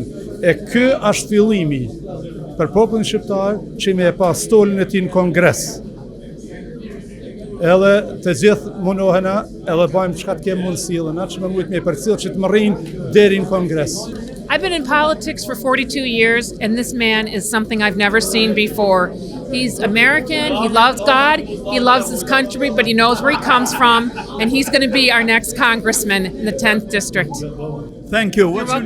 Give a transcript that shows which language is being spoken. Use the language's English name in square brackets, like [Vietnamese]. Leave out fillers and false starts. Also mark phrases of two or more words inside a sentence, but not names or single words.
[Albanian] E ky është fillimi për popullin shqiptar që me e pas stolin e tij në Kongres. Edhe të gjithë mundohena edhe bëjmë çka të kemi mundësi edhe na që më mujt me përcjell që të më rrinë deri në Kongres. [English] I've been in politics for 42 years, and this man is something I've never seen before. He's American, he loves God, he loves his country, but he knows where he comes from, and he's going to be our next congressman in the 10th district. Thank you. What's your